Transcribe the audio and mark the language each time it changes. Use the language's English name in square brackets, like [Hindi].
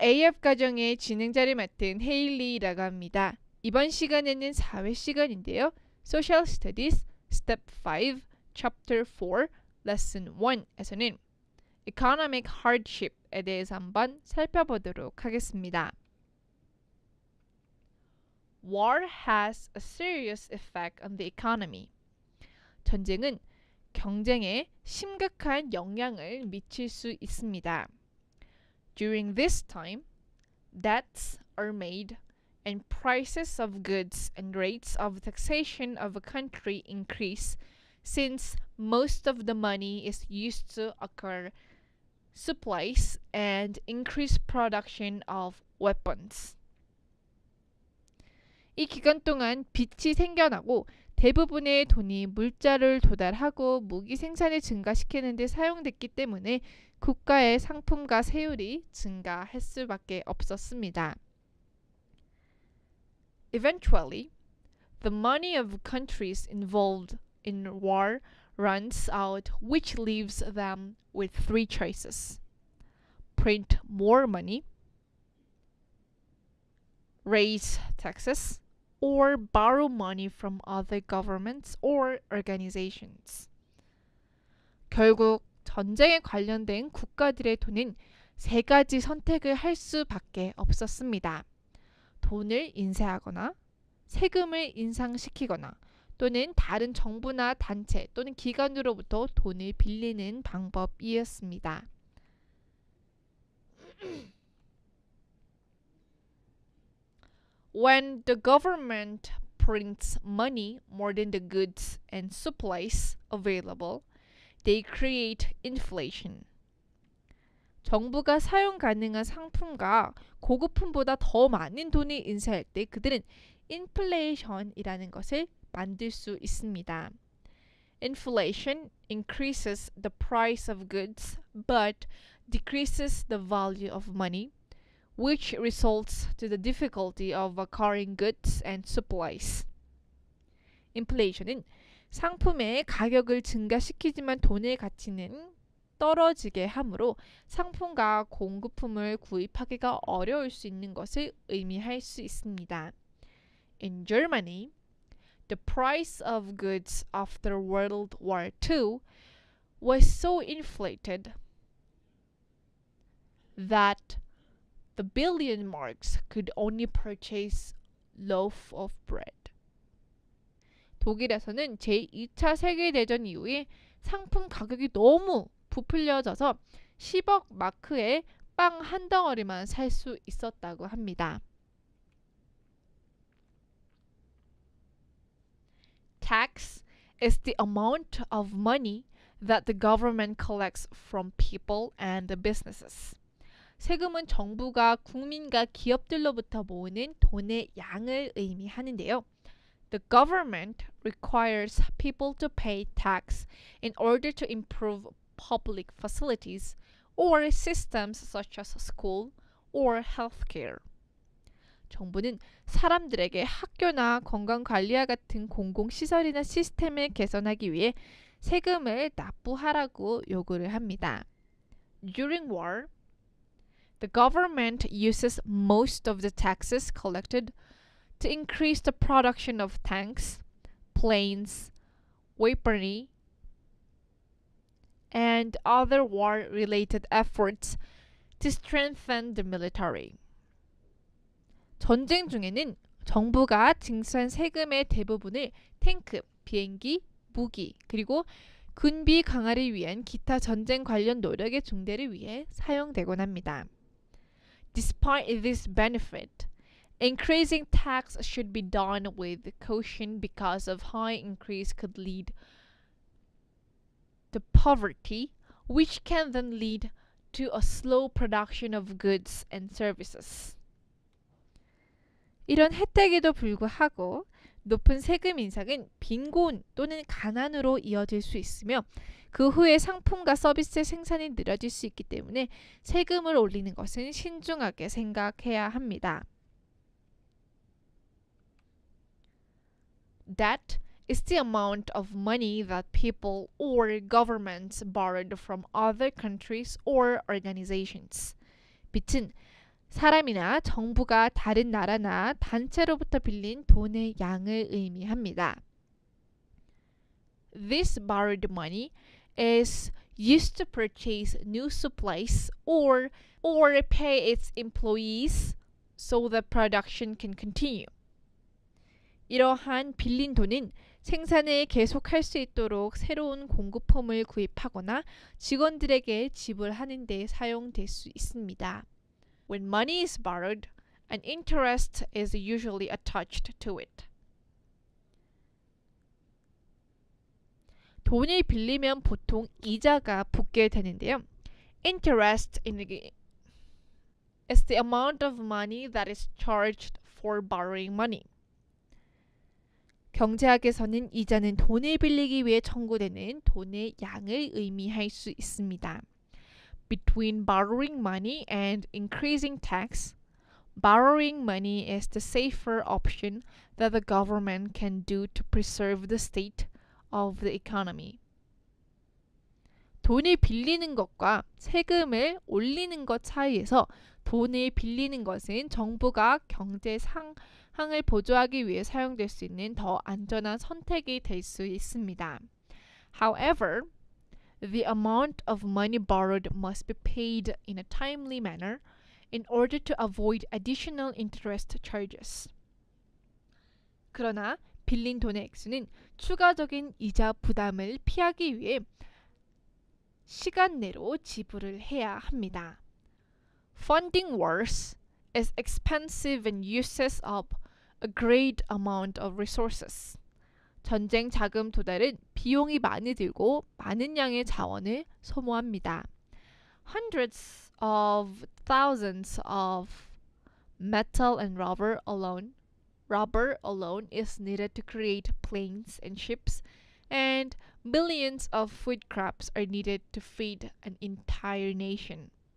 [Korean] AF 가정의 진행자를 맡은 헤일리라고 합니다. 이번 시간에는 사회 시간인데요. Social Studies Step 5, Chapter 4, Lesson 1에서는 Economic Hardship에 대해서 한번 살펴보도록 하겠습니다. [English] War has a serious effect on the economy. [Korean] 전쟁은 경쟁에 심각한 영향을 미칠 수 있습니다. [English] During this time, debts are made and prices of goods and rates of taxation of a country increase since most of the money is used to acquire supplies and increase production of weapons. [Korean] 이 기간 동안 빚이 생겨나고 대부분의 돈이 물자를 도달하고 무기 생산을 증가시키는 데 사용됐기 때문에 국가의 상품과 세율이 증가할 수밖에 없었습니다. [English] Eventually, the money of countries involved in war runs out, which leaves them with three choices: print more money, raise taxes, or borrow money from other governments or organizations. [Korean] 결국 전쟁에 관련된 국가들의 돈은 세 가지 선택을 할 수밖에 없었습니다. 돈을 인쇄하거나 세금을 인상시키거나 또는 다른 정부나 단체 또는 기관으로부터 돈을 빌리는 방법이었습니다. [English] When the government prints money more than the goods and supplies available, they create inflation. [Korean] 정부가 사용 가능한 상품과 고급품보다 더 많은 돈을 인쇄할 때 그들은 인플레이션이라는 것을 만들 수 있습니다. [English] Inflation increases the price of goods but decreases the value of money, which results to the difficulty of acquiring goods and supplies. [Korean] 인플레이션은 상품의 가격을 증가시키지만 돈의 가치는 떨어지게 하므로 상품과 공급품을 구입하기가 어려울 수 있는 것을 의미할 수 있습니다. [English] In Germany, the price of goods after World War II was so inflated that the billion marks could only purchase loaf of bread. [Korean] 독일에서는 제2차 세계대전 이후에 상품 가격이 너무 부풀려져서 10억 마크의 빵 한 덩어리만 살 수 있었다고 합니다. [English] Tax is the amount of money that the government collects from people and businesses. [Korean] 세금은 정부가 국민과 기업들로부터 모으는 돈의 양을 의미하는데요. [English] The government requires people to pay tax in order to improve public facilities or systems such as school or healthcare. [Korean] 정부는 사람들에게 학교나 건강관리와 같은 공공시설이나 시스템을 개선하기 위해 세금을 납부하라고 요구를 합니다. [English] During war, the government uses most of the taxes collected to increase the production of tanks, planes, weaponry, and other war-related efforts to strengthen the military. [Korean] 전쟁 중에는 정부가 징수한 세금의 대부분을 탱크, 비행기, 무기, 그리고 군비 강화를 위한 기타 전쟁 관련 노력의 중대를 위해 사용되곤 합니다. [English] Despite this benefit, increasing tax should be done with caution because of high increase could lead to poverty, which can then lead to a slow production of goods and services. [Korean] 이런 혜택에도 불구하고 높은 세금 인상은 빈곤 또는 가난으로 이어질 수 있으며 그 후에 상품과 서비스의 생산이 느려질 수 있기 때문에 세금을 올리는 것은 신중하게 생각해야 합니다. [English] Debt is the amount of money that people or governments borrowed from other countries or organizations. [Korean] 빚은 사람이나 정부가 다른 나라나 단체로부터 빌린 돈의 양을 의미합니다. [English] This borrowed money is used to purchase new supplies or pay its employees so the production can continue. [Korean] 이러한 빌린 돈은 생산을 계속할 수 있도록 새로운 공급품을 구입하거나 직원들에게 지불하는 데 사용될 수 있습니다. [English] When money is borrowed, an interest is usually attached to it. [Korean] 돈을 빌리면 보통 이자가 붙게 되는데요. [English] Interest is the amount of money that is charged for borrowing money. [Korean] 경제학에서는 이자는 돈을 빌리기 위해 청구되는 돈의 양을 의미할 수 있습니다. [English] Between borrowing money and increasing tax, borrowing money is the safer option that the government can do to preserve the state of the economy. [Korean] 돈을 빌리는 것과 세금을 올리는 것 사이에서 돈을 빌리는 것은 정부가 경제 상황을 보조하기 위해 사용될 수 있는 더 안전한 선택이 될 수 있습니다. [English] However, the amount of money borrowed must be paid in a timely manner in order to avoid additional interest charges. [Korean] 그러나 빌린 돈의 액수는 추가적인 이자 부담을 피하기 위해 시간 내로 지불을 해야 합니다. [English] Funding wars is expensive and uses up a great amount of resources. [Korean] 전쟁 자금 도달은 비용이 많이 들고 많은 양의 자원을 소모합니다. [English] Hundreds of thousands of metal and rubber alone is needed to create planes and ships, and millions of food crops are needed to feed an entire nation.